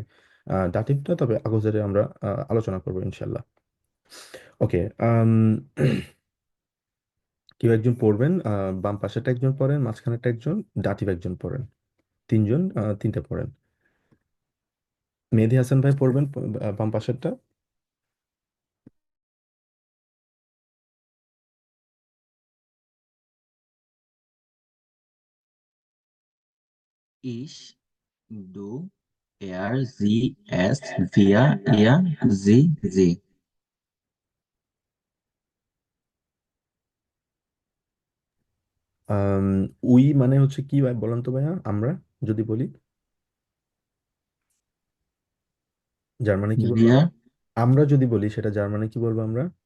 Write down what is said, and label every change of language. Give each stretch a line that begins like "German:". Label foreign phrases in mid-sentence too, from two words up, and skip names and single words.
Bangla: দাটিভটা তবে আগজেরে আমরা আলোচনা করবো ইনশাল্লাহ। ওকে। কেউ একজন পড়বেন, বাম পাশেরটা একজন পড়েন, মাঝখানেরটা একজন, দাটিভ একজন পড়েন, তিনজন তিনটা পড়েন। মেহেদী হাসান ভাই পড়বেন বাম পাশেরটা।
German: Ich, du, er, sie, es, wir, ihr, sie, sie.
Bangla: আম, উই মানে হচ্ছে কি ভাই বলেন তো ভাইয়া, আমরা যদি বলি জার্মানি কি বলবো?
German: Wir,
Bangla: আমরা যদি বলি সেটা জার্মানি কি বলবো আমরা?